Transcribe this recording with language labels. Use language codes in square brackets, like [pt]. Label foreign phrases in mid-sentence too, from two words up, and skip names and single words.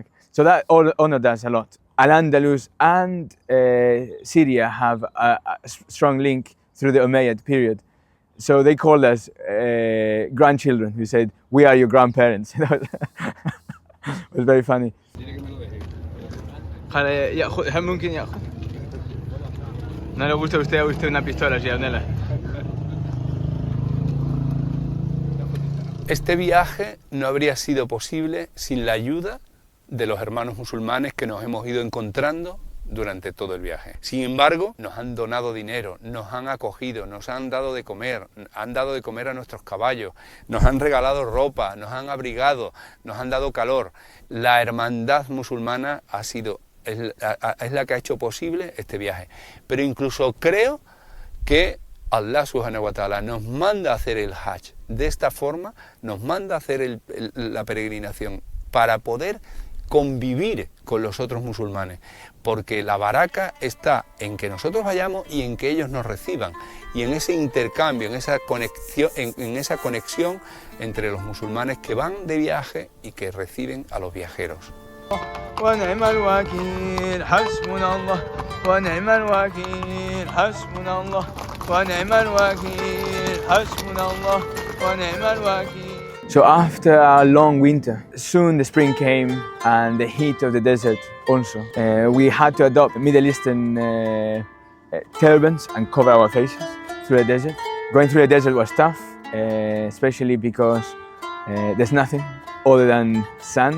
[en] So that honored us a lot. Al-Andalus and Syria have a strong link through the Umayyad period. So they called us grandchildren. We said, we are your grandparents. It was very funny. [ar] هل ممكن يأخذ؟ [es] No le gusta a usted una pistola, Gianella. Este viaje no habría sido posible sin la ayuda de los hermanos musulmanes que nos hemos ido encontrando durante todo el viaje. Sin embargo, nos han donado dinero, nos han acogido, nos han dado de comer, han dado de comer a nuestros caballos, nos han regalado ropa, nos han abrigado, nos han dado calor. La hermandad musulmana es la que ha hecho posible este viaje. Pero incluso creo que Allah [ar] سبحانه وتعالى [es] nos manda a hacer el Hajj de esta forma, nos manda a hacer la peregrinación para poder convivir con los otros musulmanes, porque la baraka está en que nosotros vayamos y en que ellos nos reciban, y en ese intercambio, en esa conexión entre los musulmanes que van de viaje y que reciben a los viajeros. [ar] ونعم الوكيل حسبنا الله ونعم الوكيل حسبنا الله ونعم الوكيل حسبنا الله ونعم الوكيل. [en] So after a long winter, soon the spring came and the heat of the desert also. We had to adopt Middle Eastern turbans and cover our faces through the desert. Going through the desert was tough, especially because there's nothing other than sand.